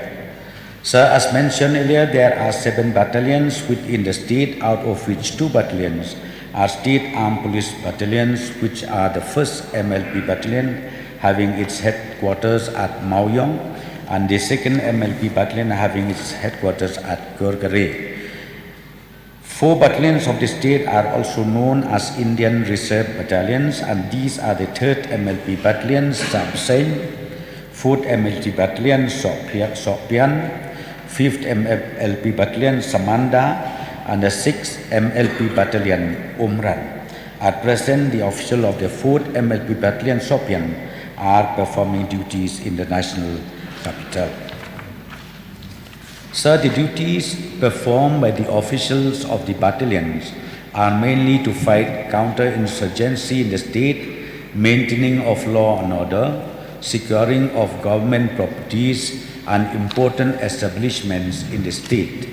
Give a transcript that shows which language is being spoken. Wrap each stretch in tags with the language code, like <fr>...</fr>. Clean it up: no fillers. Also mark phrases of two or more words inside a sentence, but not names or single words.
<en>Sir, as mentioned earlier, there are 7 battalions within the state, out of which 2 battalions are state armed police battalions, which are the 1st MLP battalion, having its headquarters at Maoyong, and the 2nd MLP battalion having its headquarters at Gorgare. 4 battalions of the state are also known as Indian Reserve Battalions, and these are the 3rd MLP Battalion, Samseng, 4th MLP Battalion, Sokpian, 5th MLP Battalion, Samanda, and the 6th MLP Battalion, Umran. At present, the officials of the 4th MLP Battalion, Sokpian, are performing duties in the national capital. Sir, the duties performed by the officials of the battalions are mainly to fight counter-insurgency in the state, maintaining of law and order, securing of government properties, and important establishments in the state.</en>